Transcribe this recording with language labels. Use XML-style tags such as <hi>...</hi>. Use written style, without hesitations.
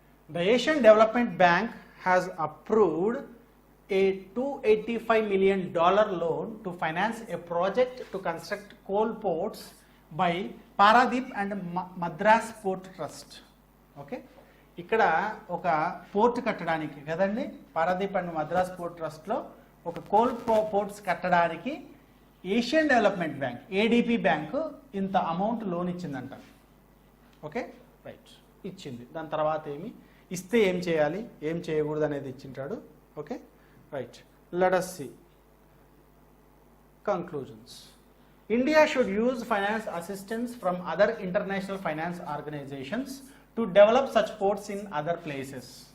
<en>The Asian Development Bank has approved a $285 million loan to finance a project to construct coal ports by Paradeep and Madras Port Trust.</en> <te>Okay, ఇక్కడ ఒక port కట్టడానికి కదండి, Paradip and Madras port ట్రస్ట్లో ఒక coal ports కట్టడానికి Asian development bank, ADP bank ఇంత amount loan ఇచ్చిందంట. Okay, right, ఇచ్చింది. దాని తర్వాత ఇస్తే ఏం చేయాలి, ఏం చేయకూడదు అనేది ఇచ్చింటాడు. Okay, right.</te> <en>Let us see conclusions. India should use finance assistance from other international finance organizations to develop such ports in other places.</en>